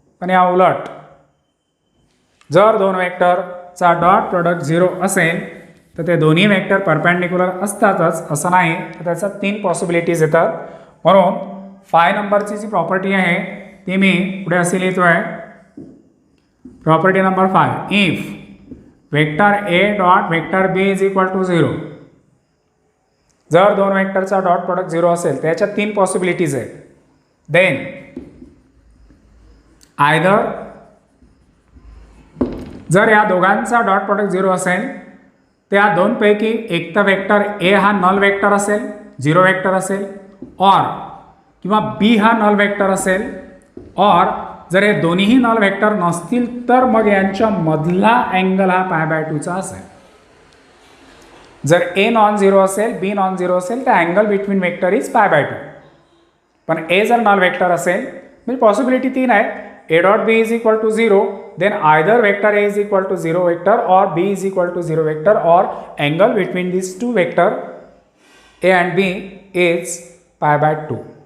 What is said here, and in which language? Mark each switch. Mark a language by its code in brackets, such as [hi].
[mr] पण या उलट जर दोन वेक्टरचा डॉट प्रॉडक्ट 0 असेल तर ते दोन्ही वेक्टर परपेंडिक्युलर असतातच असं नाही, तर त्याचा 3 पॉसिबिलिटीज येतात. म्हणून 5 नंबरची जी प्रॉपर्टी आहे ती मी पुढे असे लिहितो आहे. [en] Property number 5, if vector A dot vector B is equal to 0. [mr] जर दोन वेक्टरचा डॉट प्रॉडक्ट 0 असेल तर याच्या 3 पॉसिबिलिटीज आहेत. देन आयदर जर या दोघांचा डॉट प्रॉडक्ट 0 असेल तर या दोनपैकी एक तर वेक्टर ए हा नल वेक्टर असेल, 0 वेक्टर असेल, और किंवा बी हा नल वेक्टर असेल, और जर हे दोन्हीही नल वेक्टर नसतील तर मग यांच्यामधला अँगल हा π/2चा असेल. जर ए नॉन झिरो असेल, बी नॉन झिरो असेल तर [en] Angle between vector is π/2. [mr] पण ए जर नल वेक्टर असेल म्हणजे पॉसिबिलिटी 3 आहे. [en] A dot B is equal to 0, then either vector A is equal to 0 vector or B is equal to 0 vector, or angle between these two vector A and B is π/2.